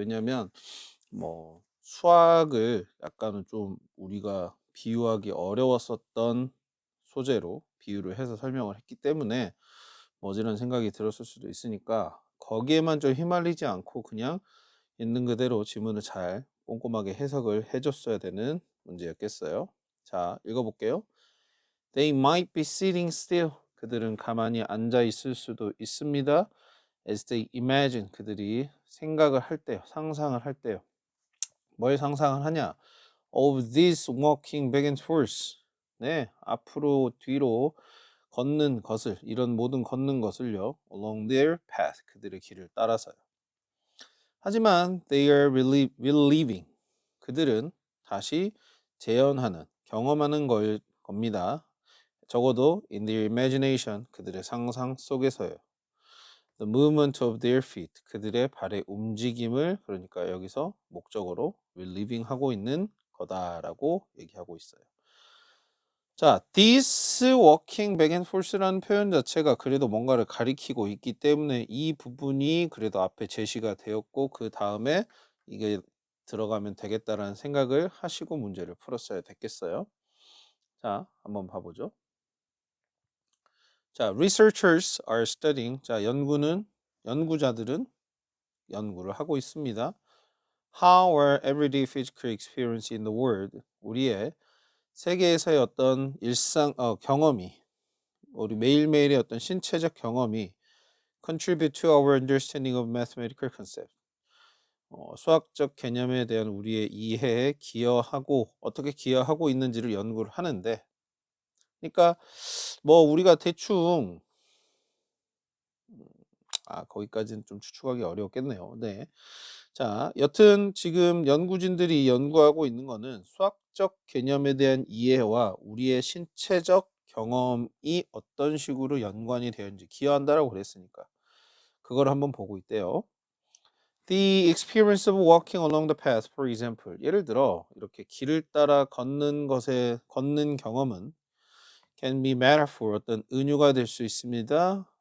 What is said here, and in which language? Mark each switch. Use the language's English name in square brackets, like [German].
[Korean] 왜냐하면 뭐 수학을 약간은 좀 우리가 비유하기 어려웠었던 소재로 비유를 해서 설명을 했기 때문에 뭐지런 생각이 들었을 수도 있으니까 거기에만 좀 휘말리지 않고 그냥 있는 그대로 지문을 잘 꼼꼼하게 해석을 해줬어야 되는 문제였겠어요. 자, 읽어볼게요. [English] They might be sitting still. [Korean] 그들은 가만히 앉아 있을 수도 있습니다. [English] As they imagine. [Korean] 그들이 생각을 할 때요. 상상을 할 때요. 뭘 상상을 하냐? [English] Of this walking back and forth. [Korean] 네, 앞으로 뒤로 걷는 것을 이런 모든 걷는 것을요. [English] Along their path. [Korean] 그들의 길을 따라서요. [English] 하지만 they are relieving. [Korean] 그들은 다시 재현하는, 경험하는 겁니다. 적어도 [English] in their imagination, [Korean] 그들의 상상 속에서요. [English] The movement of their feet, [Korean] 그들의 발의 움직임을 그러니까 여기서 목적으로 reliving 하고 있는 거다라고 얘기하고 있어요. 자, [English] this walking back and forth [Korean] 라는 표현 자체가 그래도 뭔가를 가리키고 있기 때문에 이 부분이 그래도 앞에 제시가 되었고 그 다음에 이게 들어가면 되겠다라는 생각을 하시고 문제를 풀었어야 됐겠어요. 자, 한번 봐보죠. [English] 자, researchers are studying. [Korean] 자, 연구자들은 연구를 하고 있습니다. [English] How are everyday physical experience in the world? [Korean] 우리의 세계에서의 어떤 경험이 우리 매일매일의 어떤 신체적 경험이 [English] contribute to our understanding of mathematical concept. [Korean] 수학적 개념에 대한 우리의 이해에 어떻게 기여하고 있는지를 연구를 하는데 그러니까 뭐 우리가 대충 거기까지는 좀 추측하기 어렵겠네요. 네. 자, 여튼 지금 연구진들이 연구하고 있는 거는 수학적 개념에 대한 이해와 우리의 신체적 경험이 어떤 식으로 연관이 되었는지 기여한다라고 그랬으니까 그걸 한번 보고 있대요. [English] The experience of walking along the path, for example. [Korean] 예를 들어 이렇게 길을 따라 걷는 경험은 [English] can be metaphor, [Korean] 어떤 은유가 될 수 있습니다.